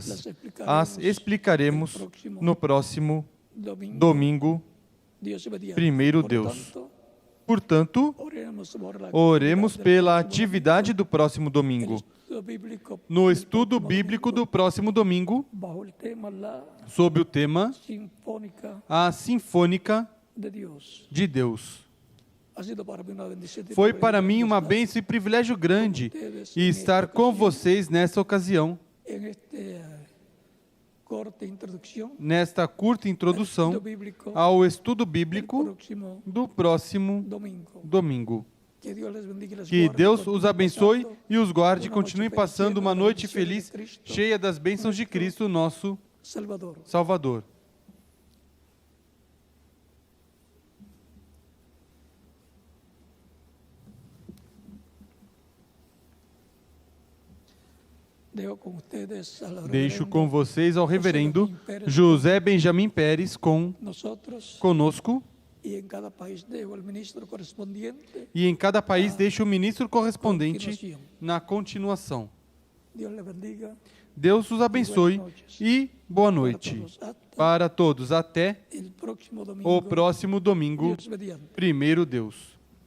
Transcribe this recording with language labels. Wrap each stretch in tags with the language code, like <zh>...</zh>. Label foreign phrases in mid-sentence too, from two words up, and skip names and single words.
<es>As explicaremos no próximo domingo, Dios mediante.</es> <pt>primeiro</pt> <es>Por</es> <pt>Deus.</pt> <es>tanto,</es> <pt>Portanto, oremos pela atividade do próximo domingo. No estudo bíblico do próximo domingo,</pt> <es>bajo el tema la</es> <pt>sob o tema</pt> <es>sinfónica</es> <pt>A Sinfônica</pt> <es>de Dios.</es> <pt>de Deus.</pt> <es>Ha sido para mí una bendición y</es> <pt>Foi</pt> <es>privilegio</es> <pt>para mim uma</pt> <es>estar</es> <pt>bênção e privilégio grande estar com vocês nessa ocasião,</pt> <es>en este corte introducción</es> <pt>nesta curta</pt> <es>al</es> <pt>introdução</pt> <es>estudio bíblico</es> <pt>ao estudo</pt> <es>el</es> <pt>bíblico</pt> <es>próximo</es> <pt>do próximo</pt> <es>domingo.</es> <pt>domingo.</pt> <es>Que Dios les bendiga y les</es> <pt>Que</pt> <es>guarde,</es> <pt>Deus os</pt> <es>continúe</es> <pt>abençoe</pt> <es>pasando</es> <pt>e os guarde e uma noite continue feliz, passando cheia uma das noite bênçãos de feliz, Cristo, cheia das bênçãos de Cristo, nosso Salvador. Salvador.</pt> <es>Dejo con ustedes al</es> <pt>Deixo</pt> <es>reverendo</es> <pt>com vocês ao reverendo José Benjamin Pérez</pt> <es>nosotros</es> <pt>conosco,</pt> <es>y en cada país dejo el ministro correspondiente.</es> <pt>e em cada país deixo o ministro correspondente na continuação.</pt> <es>Dios les bendiga.</es> <pt>Deus os abençoe e boa noite para todos. Até</pt> <es>El próximo domingo.</es> <pt>o próximo domingo,</pt> <es>Dios mediante.</es> <pt>primeiro Deus.</pt>